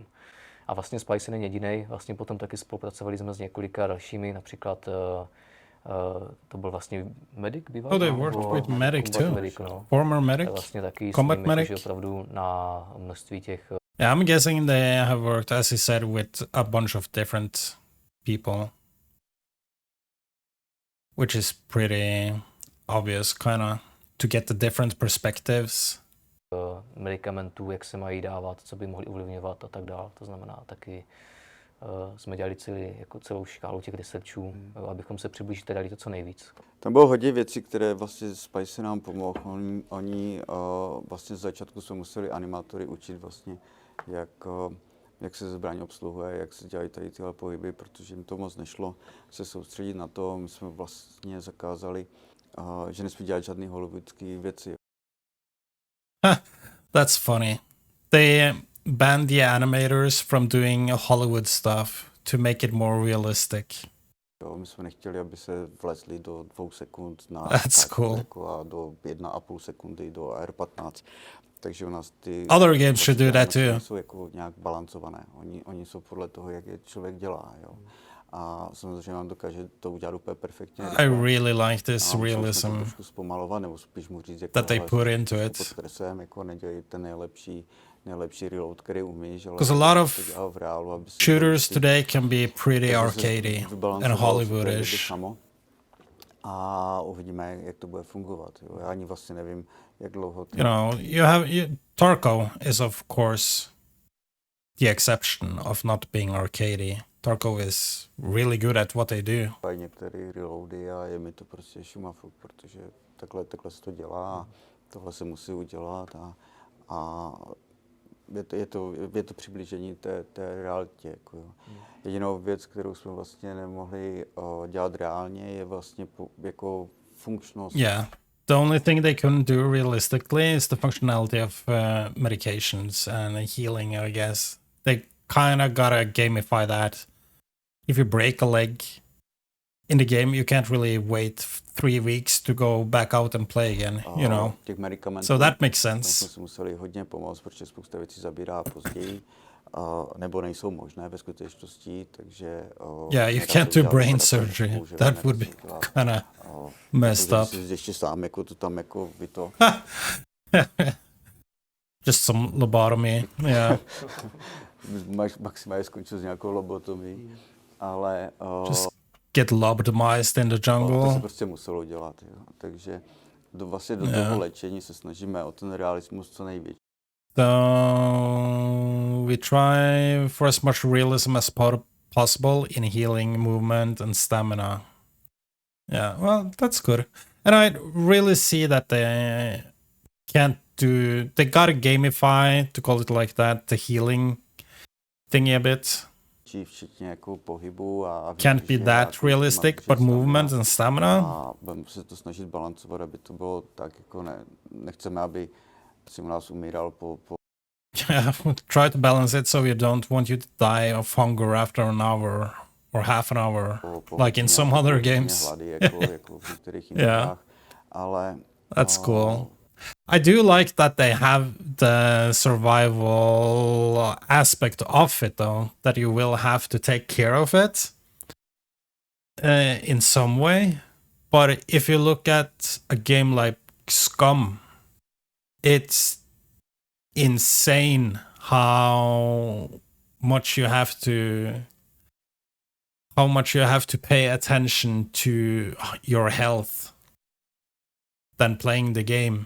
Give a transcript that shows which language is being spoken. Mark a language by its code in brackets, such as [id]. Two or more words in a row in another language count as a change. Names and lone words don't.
[cs] A vlastně Spicy není jedinej, vlastně potom taky spolupracovali jsme s několika dalšími, například to byl vlastně medic bývalý. [en] Oh, they worked with medic too. [cs] Medic, no. [en] Former medic? [cs] Vlastně taky [en] combat medic? [cs] Opravdu na množství těch... [en] Yeah, I'm guessing they have worked, as he said, with a bunch of different people. which is pretty obvious, kind of, to get the different perspectives. [cs] Medikamentů, jak se mají dávat, co by mohli ovlivňovat a tak dále. To znamená taky jsme dělali celou škálu těch researchů, abychom se přiblížili dali to co nejvíc. Tam bylo hodně věcí, které vlastně Spice nám pomohl. Oni vlastně z začátku jsme museli animátory učit vlastně, jak se zbraň obsluhuje, jak se dělají tady tyhle pohyby, protože jim to moc nešlo se soustředit na to. My jsme vlastně zakázali, že nesmí dělat žádný hollywoodský věci. [en] That's funny. They banned the animators from doing Hollywood stuff to make it more realistic. [cs] Jo, my jsme nechtěli, aby se vlezli do 2 sekund na [en] That's cool. [cs] a do 1,5 sekundy do R15. Takže u nás ty... [en] Other games should do that too. [cs] Jsou jako nějak balancované. Oni jsou podle toho, jak je člověk dělá. Jo. A samozřejmě vám dokáže to udělat úplně perfektně. [en] I really like this realism [cs] trošku zpomalovat, nebo spíš mu říct, jako, [en] that they put into it. [cs] Pod stresem, jako nedělej ten nejlepší reload, který umíš. [en] Because a lot of shooters today can be pretty arcadey and Hollywoodish. [cs] A uvidíme, jak to bude fungovat. Jo. Já ani vlastně nevím, jak dlouho... [en] You know, Tarkov is of course the exception of not being arcadey. Tarkov is really good at what they do. [cs] Některé reloady a je mi to prostě šumafuk, protože takhle se to dělá a tohle se musí udělat a je to přiblížení té realitě. Jako jo. Jedinou věc, kterou jsme vlastně nemohli dělat reálně, je vlastně jako funkčnost. [en] Yeah. The only thing they couldn't do realistically is the functionality of medications and healing, I guess. They kind of gotta gamify that. If you break a leg in the game, you can't really wait 3 weeks to go back out and play again, you know. So that makes sense. [cs] Jsme si museli hodně pomoct, protože spousta věcí zabírá později, nebo nejsou možné ve skutečnosti, takže... [en] Yeah, you can't do brain surgery. That would be kind of messed up. [cs] Ještě sám, jako to tam, jako by to... [en] Just some lobotomy, yeah. [cs] Maximálně skončil s nějakou lobotomí, ale... [en] Just get lobotomized in the jungle. [cs] To se prostě muselo dělat, jo. Takže do toho léčení se snažíme o ten realismus co největší. [en] So we try for as much realism as possible in healing, movement, and stamina. Yeah, well, that's good. And I really see that they gotta gamify, to call it like that, the healing thingy a bit. [cs] Včetně jako pohybu a [en] can't be that realistic, but movement and stamina. [cs] A budeme se to snažit balancovat, aby to bylo tak, jako nechceme, aby si u nás umíral po... [en] Yeah, try to balance it so you don't want you to die of hunger after an hour or half an hour, like in some other games. [cs] Hlady, jako v některých jiných hrách, ale... [en] That's cool. I do like that they have the survival aspect of it, though, that you will have to take care of it in some way. But if you look at a game like Scum, it's insane how much you have to pay attention to your health than playing the game.